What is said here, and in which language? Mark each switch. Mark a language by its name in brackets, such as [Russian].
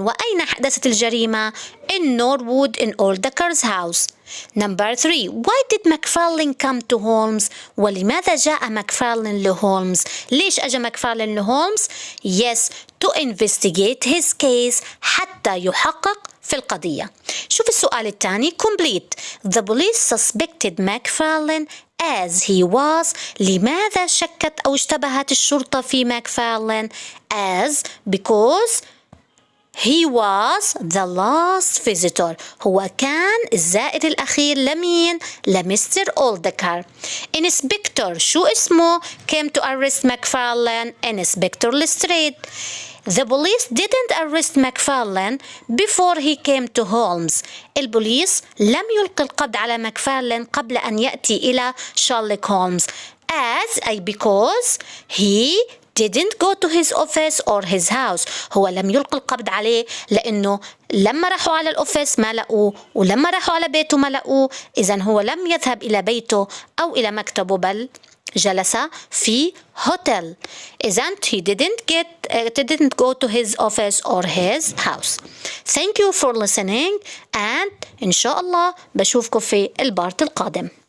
[Arabic] وأين حدثت الجريمة؟ [English] in Norwood in Oldeker's house. Number 3. Why did McFarlane come to Holmes? [Arabic] ولماذا جاء ماكفارلين لهولمز؟ ليش أجا ماكفارلين لهولمز؟ [English] Yes, to investigate his case [Arabic] حتى يحقق في القضية. شوف السؤال الثاني [English] complete. The police suspected McFarlane as he was. [Arabic] لماذا شكت أو اشتبهت الشرطة في ماكفارلين؟ [English] as because he was the last visitor. [Arabic] هو كان الزائر الأخير لمين؟ لمستر أولدكر. [English] Inspector [Arabic] شو اسمه؟ [English] came to arrest McFarlane. Inspector Lestrade. The police didn't arrest McFarlane before he came to Holmes. [Arabic] البوليس لم يلقي القبض على ماكفارلين قبل أن يأتي إلى شارلوك هولمز. [English] As أي because he didn't go to his office or his house. [Arabic] هو لم يلقي القبض عليه لأنه لما راحوا على الأوفيس ما لقوه، ولما راحوا على بيته ما لقوه. إذن هو لم يذهب إلى بيته أو إلى مكتبه، بل جلس في هوتيل. [English] إذن he didn't go to his office or his house. Thank you for listening and [Arabic] إن شاء الله بشوفكم في البارت القادم.